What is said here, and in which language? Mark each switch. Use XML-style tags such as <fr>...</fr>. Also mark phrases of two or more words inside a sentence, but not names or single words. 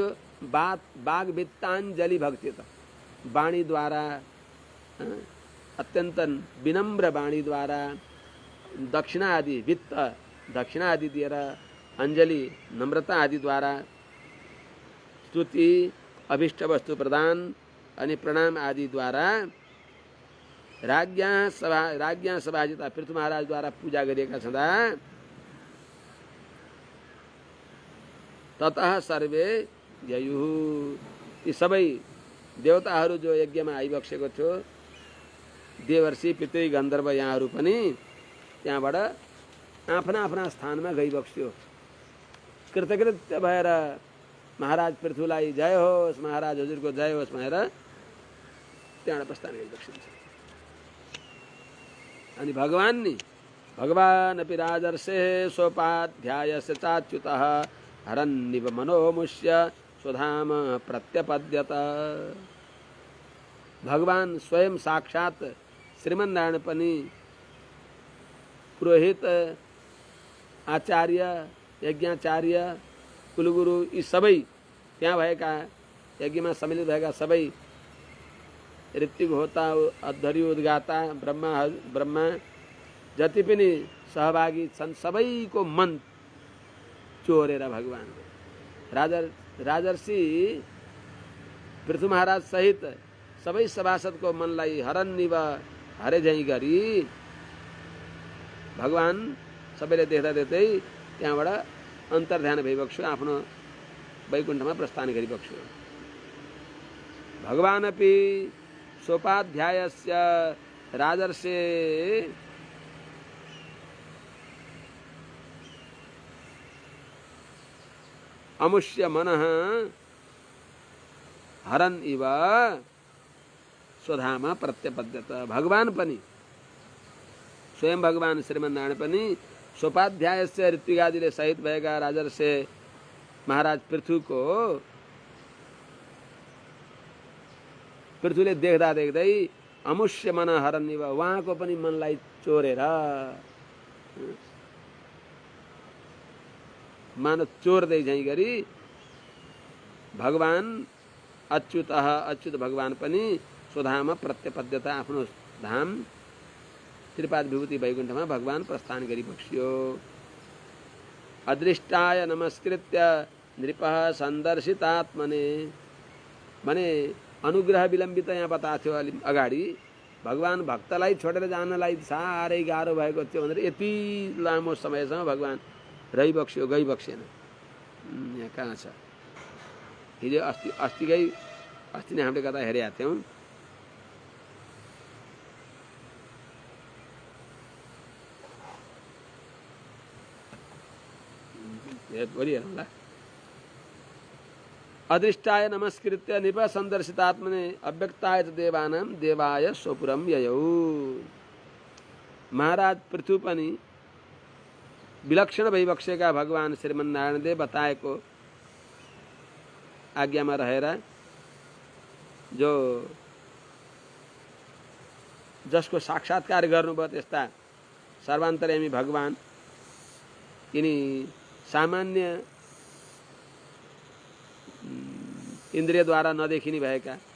<ne>बाघ वित्ताञ्जलि भक्ति त वाणीद्वारा अत्यन्त विनम्र वाणीद्वारा दक्षिणा आदि वित्त दक्षिणा आदि दिएर अञ्जलि नम्रता आदिद्वारा स्तुति अभिष्ट वस्तु प्रदान अनि प्रणाम आदिद्वारा</ne> <sa>राज्ञा सभाजिता</sa> <ne>पृथु महाराजद्वारा पूजा गरिएका छँदा</ne> <sa>ततः सर्वे ययुः</sa> <ne>ती सबै देवताहरू जो यज्ञमा आइबक्सेको थियो देवर्षि पितृ गन्धर्व यहाँहरू पनि त्यहाँबाट आफ्ना आफ्ना स्थानमा गइबक्स्यो। कृतकृत्य भएर महाराज पृथुलाई जय होस्, महाराज हजुरको जय होस् भनेर त्यहाँबाट प्रस्थान गरिबक्सिन्छ।</ne> <sa>अनि भगवान अपि राजर्षे सोपाध्यायस्य चाच्युतः हरन्निव मनोमुष्य स्वधाम प्रत्यपद्यत।</sa> <ne>भगवान स्वयं साक्षात श्रीमन्नारायण पनि पुरोहित आचार्य यज्ञाचार्य कुलगुरु यी सबै त्यहाँ भएका यज्ञमा सम्मिलित भएका सबै ऋत्विक होता, अध्वर्यु, उद्गाता, ब्रह्मा जति पनि सहभागी छन् सबैको मन चोरेर भगवान राजर्षि पृथु महाराज सहित सबै सभासदको मनलाई हरन्निव हरे झैँ गरी भगवान सबैले देख्दा देख्दै त्यहाँबाट अन्तर्ध्यान भइबक्स्यो, आफ्नो वैकुण्ठमा प्रस्थान गरिबक्स्यो।</ne> <sa>भगवानपि सोपाध्यायस्य राजर्षे अमुष्य मनः हरन् इव स्वधाम प्रत्यपद्यत।</sa> <ne>भगवान पनि स्वयं भगवान श्रीमन्नारायण पनि सोपाध्यायस्य ऋत्विगादिले सहित भएका राजर्षे महाराज पृथुले देख्दा देख्दै</ne> <sa>अमुष्य मन हरन् इव</sa> <ne>उहाँको पनि मनलाई चोरेर मान चोर्दै झैँ गरी भगवान अच्युत भगवान पनि</ne> <sa>स्वधाम प्रत्यपद्यता</sa> <ne>आफ्नो धाम त्रिपाद विभूति वैकुण्ठमा भगवान प्रस्थान गरिबक्स्यो।</ne> <sa>अदृष्टाय नमस्कृत्य नृपः सन्दर्शितात्मने</sa> <ne>भने अनुग्रह विलम्बित यहाँ बताएको थियो अलि अगाडि। भगवान भक्तलाई छोडेर जानलाई साह्रै गाह्रो भएको थियो भनेर यति लामो समयसम्म भगवान रहिबक्स्यो, गइबक्सेन। यहाँ कहाँ छ? हिजो अस्ति नै हामीले कता हेरेका थियौँ। बोलिहेरौँला।</ne> <sa>अदृष्टाय नमस्कृत्य नृप सन्दर्शितात्मने अव्यक्ताय देवानां देवाय स्वपुरम ययौ।</sa> <ne>महाराज पृथु पनि विलक्षण भइबक्सेका भगवान श्रीमन्नारायणले बताएको आज्ञामा रहेर जसको साक्षात्कार गर्नुभयो त्यस्ता सर्वान्तर्यामी भगवान यिनी सामान्य इन्द्रियद्वारा नदेखिने भएका</ne>